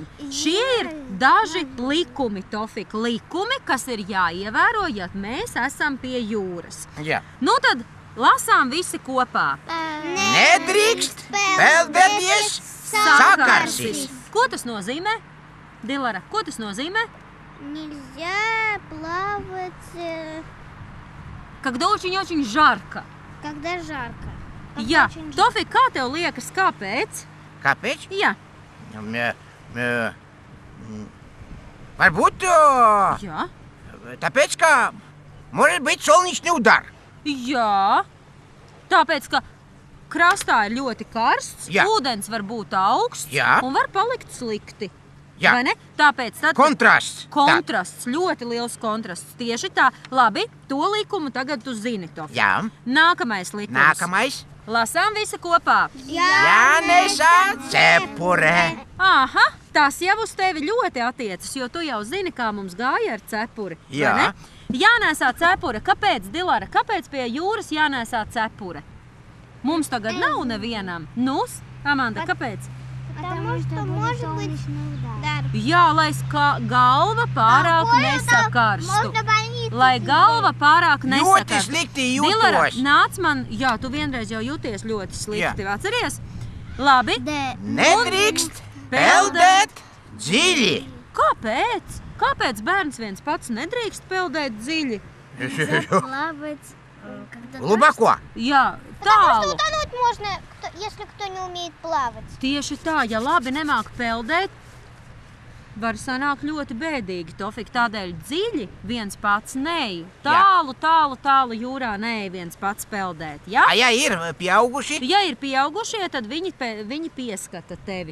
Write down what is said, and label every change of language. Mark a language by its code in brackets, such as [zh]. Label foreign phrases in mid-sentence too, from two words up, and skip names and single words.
[lv] Šie ir daži likumi, Tofik. Likumi, kas ir jāievēro, ja mēs esam pie jūras. Jā. Nu tad lasām visi kopā. Nedrīkst peldēties sakarsis. Ko tas nozīmē? Dilara, ko tas nozīmē? [ru] Нельзя плавать, Когда очень жарко. когда жарко. Когда [lv] Jā, [ru] очень жарко. [lv] Tofik, kā tev liekas, kāpēc? Kāpēc? Jā, Varbūt jā, tāpēc, ka [ru] может быть солнечный удар. [lv] jā. Tāpēc, ka krastā ir ļoti karsts, Jā. ūdens var būt augsts Jā. un var palikt slikti. Jā. Vai ne? Tāpēc tad Kontrasts. kontrasts, ļoti liels kontrasts. Tieši tā. Labi, to likumu tagad tu zini, Tofik. Jā. Nākamais likums. Nākamais. Lasām visi kopā. Jānesa cepure. Aha, tas jau uz tevi ļoti attiecas, jo tu jau zini, kā mums gāja ar cepuri. vai Jā. ne? Jānēsā cepure. Kāpēc, Dilara? Kāpēc pie jūras jānēsā cepure? Mums tagad nav nevienam. Nus, Amanda, kāpēc? [ru] Потому что может быть удар. [lv] Jā, lai galva pārāk nesakarstu. [ru] Можно больницу. [lv] Lai galva pārāk Ļoti nesakarstu. slikti Dilara, jūtos. nāc man, jā, tu vienreiz jau jūties ļoti slikti, Jā. atceries? Labi. Nedrīkst peldēt dziļi. Kāpēc? Kāpēc bērns viens pats nedrīkst peldēt dziļi? [ru] Плавать, когда Glubako. [lv] Jā, [ru] Потому что [lv] tālu. [ru] утонуть можно, если кто не умеет плавать. [lv] Tieši tā, ja labi nemāk peldēt, var sanākt ļoti bēdīgi, Tofik. Tādēļ dziļi viens pats neej. Tālu jūrā neej viens pats peldēt. Ja? A ja ir pieauguši? Ja ir pieaugušie, tad viņi pieskata tevi.